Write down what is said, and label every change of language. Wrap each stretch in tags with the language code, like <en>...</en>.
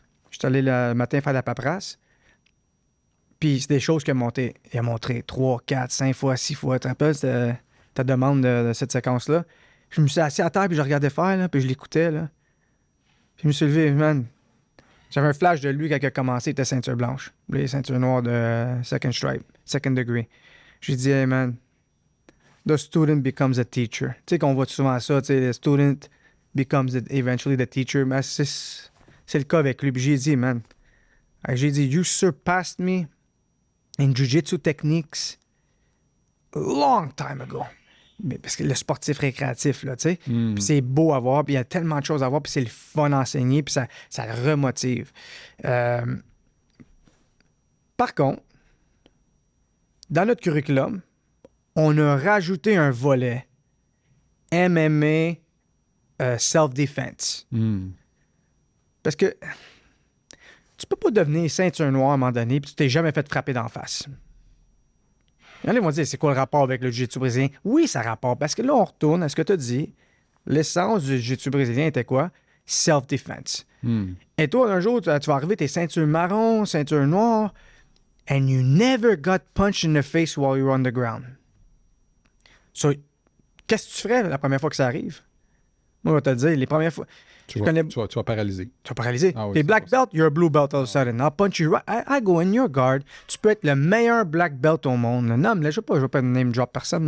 <fr>Je suis allé le matin faire de la paperasse. Puis c'est des choses qu'il a montré. Il a montré 3, 4, 5 fois, 6 fois. Tu te rappelles ta demande de cette séquence-là? Je me suis assis à terre, puis je regardais faire, là, puis je l'écoutais, là. Puis je me suis levé, man. J'avais un flash de lui quand il a commencé, il était ceinture blanche. Lui, ceinture noire de</fr> <en>second stripe, second degree.</en> <fr>J'ai dit,</fr> <en>hey man, the student becomes a teacher.</en> <fr>Tu sais qu'on voit souvent ça, tu sais,</fr> <en>the student becomes eventually the teacher.</en> <fr>Mais c'est le cas avec lui. Puis j'ai dit, man, j'ai dit,</fr> <en>you surpassed me in jiu-jitsu techniques long time ago.</en> <fr>Mais parce que le sportif récréatif, là, tu sais. Puis c'est beau à voir, puis il y a tellement de choses à voir, puis c'est le fun à enseigner, puis ça le remotive. Par contre, dans notre curriculum, on a rajouté un volet MMA self-defense. Parce que tu peux pas devenir ceinture noire à un moment donné, puis tu t'es jamais fait frapper d'en face. Il y en a qui vont dire, c'est quoi le rapport avec le jiu-jitsu brésilien? Oui, ça rapporte, parce que là, on retourne à ce que tu as dit. L'essence du jiu-jitsu brésilien était quoi?</fr> <en>Self-defense.</en> <fr>Et toi, un jour, tu vas arriver, t'es ceinture marron, ceinture noire,</fr> <en>and you never got punched in the face while you were on the ground.</en> <fr>So, qu'est-ce que tu ferais la première fois que ça arrive? Moi, je vais te le dire, les premières fois... Tu vas paralyser. Tu vas paralyser. Ah oui,</fr> <en>t'es black belt, you're a blue belt all of a sudden. I'll punch you right. I go in your guard.</en> <fr>Tu peux être le meilleur black belt au monde. Là. Non, mais là, je ne vais pas name drop personne.</fr>